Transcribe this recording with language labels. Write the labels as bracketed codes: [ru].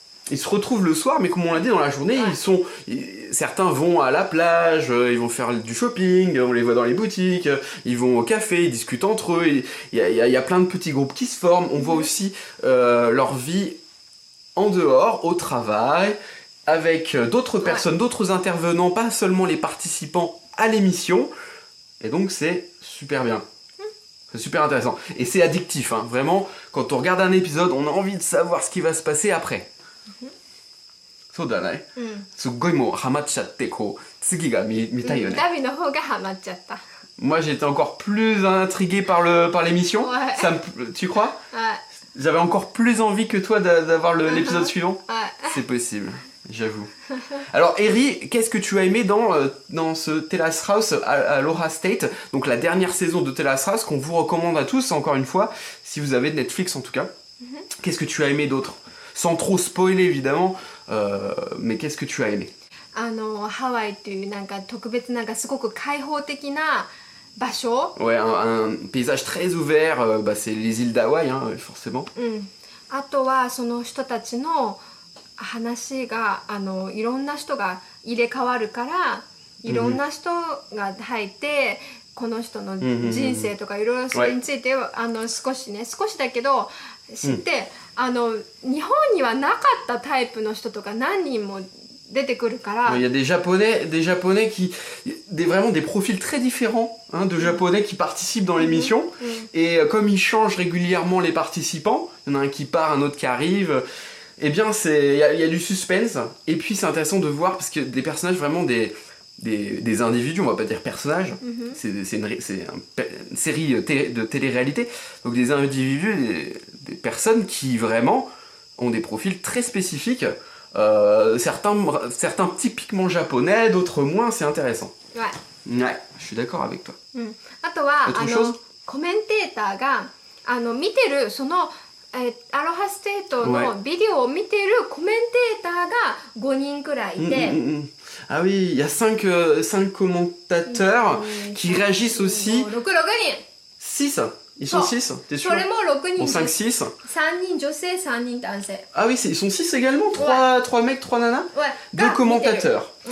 [fr] Ils se retrouvent le soir, mais comme on l'a dit dans la journée, certains vont à la plage, ils vont faire du shopping, on les voit dans les boutiques, ils vont au café, ils discutent entre eux, il y a plein de petits groupes qui se forment, on voit aussi leur vie en dehors, au travail, avec d'autres personnes, d'autres intervenants, pas seulement les participants à l'émission, et donc c'est super bien. C'est super intéressant. Et c'est addictif, hein. Vraiment, quand on regarde un épisode, on a envie de savoir ce qui va se passer après. [ja] そうだね。すっごいもうハマっちゃってこう次が見たいよね。ダビの方がハマっちゃった。 [fr] Moi j'étais encore plus intrigué par l'émission. Tu crois? J'avais encore plus envie que toi d'avoir l'épisode suivant. C'est possible, j'avoue. Alors Eri, qu'est-ce que tu as aimé dans ce Terrace House à Aloha State, donc la dernière saison de Terrace House qu'on vous recommande à tous, encore une fois, si vous avez Netflix en tout cas. Qu'est-ce que tu as aimé d'autre? Sans trop spoiler évidemment, mais qu'est-ce que tu as aimé? [ja] ハワイというなんか特別なんかすごく開放的な場所。 [fr] Ouais, un paysage très ouvert, c'est les îles d'Hawaï, hein, forcément. [ja] あとはその人たちの話がいろんな人が入れ替わるからいろんな人が入ってこの人の人生とかいろいろそれについて少しだけど知って、日本にはなかったタイプの人とか何人も出てくるから。 [fr] Il y a des japonais qui vraiment des profils très différents, hein, de japonais qui participent dans l'émission, et comme ils changent régulièrement les participants, il y en a un qui part, un autre qui arrive. Eh bien, il y a du suspense, et puis c'est intéressant de voir parce que des personnages vraiment des individus, on va pas dire personnages, c'est une série de télé-réalité, donc des individus, des personnes qui vraiment ont des profils très spécifiques, certains typiquement japonais, d'autres moins, c'est intéressant. Ouais, je suis d'accord avec toi. [ja] あとはコメンテーターが見てるそのアロハステートのビデオを見てるコメンテーターが5人くらいいて。 [fr] Ah oui, il y a 5 commentateurs qui réagissent aussi. [ja] 6人 [fr] 6 Ils sont 6, t'es sûr? [ja] それも6人 [fr] Bon, 5, 6. [ja] 3人女性3人男性。 [fr] Ah oui, ils sont 6 également? 3 mecs, 3 nanas? 2 commentateurs.